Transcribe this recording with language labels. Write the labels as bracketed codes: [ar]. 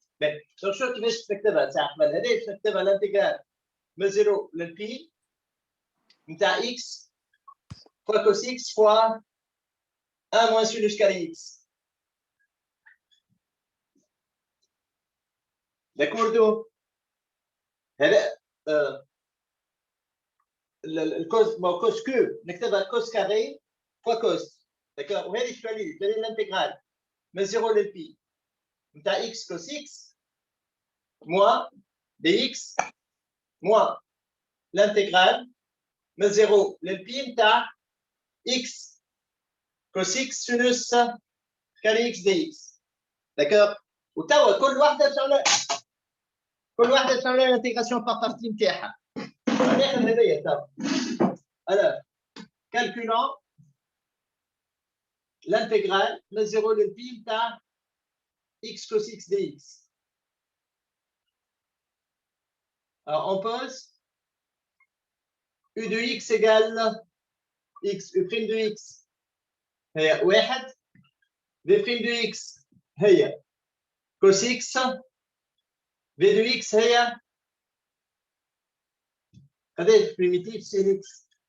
[ar] Donc, شو كيفاش تكتبها ساعة قبل هذه تكتبها الانتجرال من 0 للبي نتاع [fr] x fois cos x fois 1 moins sinus carré x. D'accord. [ar] هذا الكوس كوس كيوب نكتبها كوس كاري فوا كوس. [fr] داكور. [ar] وهذه شنو هي؟ الانتجرال من 0 للبي نتاع [fr] x cos x moins dx moins l'intégrale [ar] من 0 للبي نتاع [fr] x cos x sinus carré x dx. داكور. [ar] وتوا كل واحده تعمل الانتيغراسيون بار بارتي نتاعها. ناخذ هذايا توا. [fr] Alors, calculant l'intégrale [ar] من 0 للبي نتاع [fr] x cos x dx. Alors, on pose u de x égale x, u' de x هي 1 v' de x هي cos x v de x هي قداش primitif sin x.